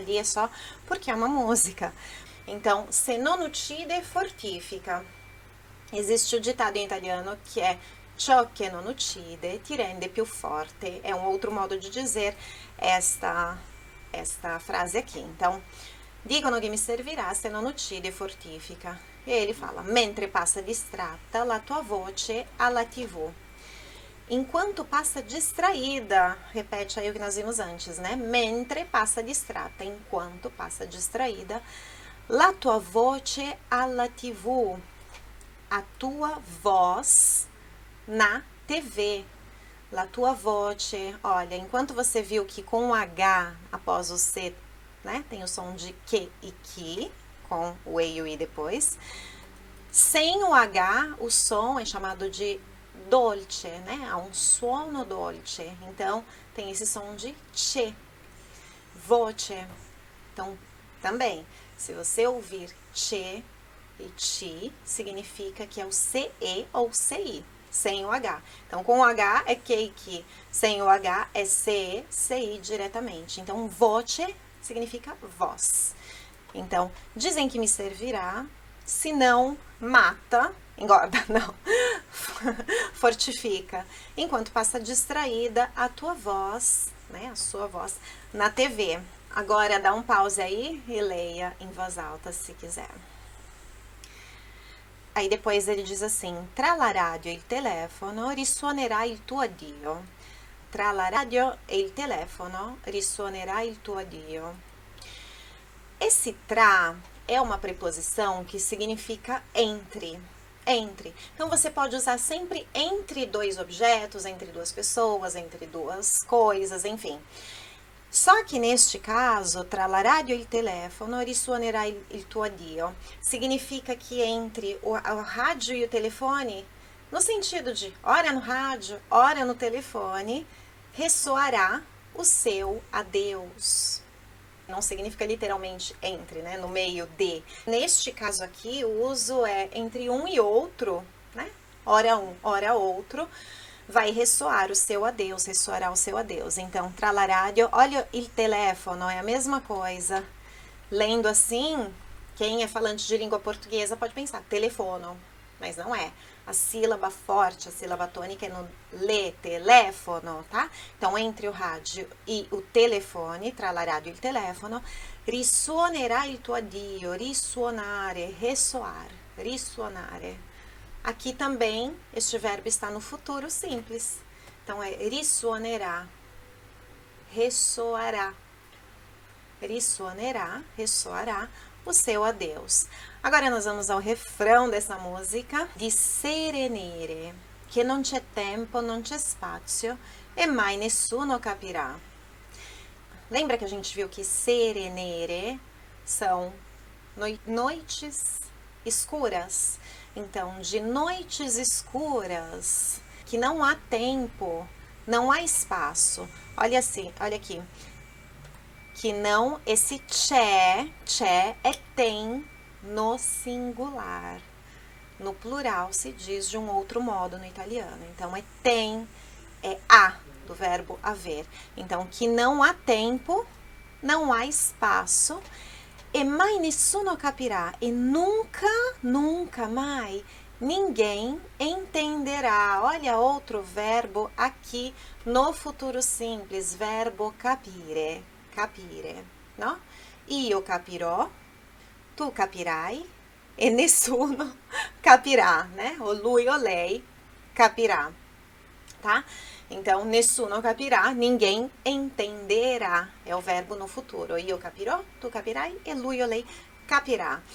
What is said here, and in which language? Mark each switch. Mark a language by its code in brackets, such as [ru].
[pt] Ali é só porque é uma música. Então, [it] se non uccide, fortifica. [pt] Existe o ditado em italiano que é [it] ciò che non uccide ti rende più forte. [pt] É um outro modo de dizer esta frase aqui. [it] Então, dicono che mi servirà, se non uccide, fortifica. [pt] E ele fala, [it] mentre passa distratta la tua voce alla TV. [pt] Enquanto passa distraída, repete aí o que nós vimos antes, né? [it] Mentre passa distratta, [pt] enquanto passa distraída, [it] la tua voce alla TV, [pt] a tua voz na TV. [it] La tua voce, [pt] olha, enquanto você viu que com o H após o C, né, tem o som de que e que, com o E e o I depois. Sem o H, o som é chamado de dolce, né? Há um suono dolce. Então, tem esse som de che. Voce. Então, também, se você ouvir che e chi, significa que é o CE ou CI, sem o H. Então, com o H é que e que. Sem o H é CE, CI diretamente. Então, voce significa voz. Então, dizem que me servirá, se não mata, engorda, não, fortifica. Enquanto passa distraída, a tua voz, né, a sua voz, na TV. Agora, dá um pause aí e leia em voz alta, se quiser. Aí depois ele diz assim, [it] tra la radio e il telefono risuonerà il tuo addio. Tra la radio e il telefono risuonerà il tuo addio. [pt] Esse tra é uma preposição que significa entre. Entre. Então, você pode usar sempre entre dois objetos, entre duas pessoas, entre duas coisas, enfim. Só que neste caso, [it] tra la radio e il telefono risuonerà il tuo addio. [pt] Significa que entre o rádio e o telefone, no sentido de ora no rádio, ora no telefone, ressoará o seu adeus. Não significa literalmente entre, né? No meio de. Neste caso aqui, o uso é entre um e outro, né? Ora um, ora outro. Vai ressoar o seu adeus, ressoará o seu adeus. Então, [it] tra la radio, [pt] olha [it] il telefono, [pt] é a mesma coisa. Lendo assim, quem é falante de língua portuguesa pode pensar telefono, mas não é. A sílaba forte, a sílaba tônica é no le, telefono, tá? Então, entre o rádio e o telefone, [it] tra la radio e il telefono, risuonerà il tuo addio, [pt] risuonare, ressoar, risuonare. Aqui também, este verbo está no futuro simples. Então, é risuonerà, ressoará. Risuonerà, ressoará o seu adeus. Agora nós vamos ao refrão dessa música. [it] Di sere nere, che non c'è tempo, non c'è spazio e mai nessuno capirà. [pt] Lembra que a gente viu que sere nere são noites escuras? Então, de noites escuras, que não há tempo, não há espaço. Olha assim, olha aqui. Que não, esse c'è é tem no singular. No plural se diz de um outro modo no italiano. Então, é tem, é há, do verbo haver. Então, que não há tempo, não há espaço, [it] e mai nessuno capirá, [pt] e nunca, nunca mais ninguém entenderá. Olha outro verbo aqui no futuro simples, verbo capire. [it] Capire, no? Io capirò, tu capirai e nessuno capirà, né? O lui o lei capirà, tá? [pt] Então, [it] nessuno capirà, [pt] ninguém entenderá. É o verbo no futuro. [it] Io capirò, tu capirai e lui o lei capirà.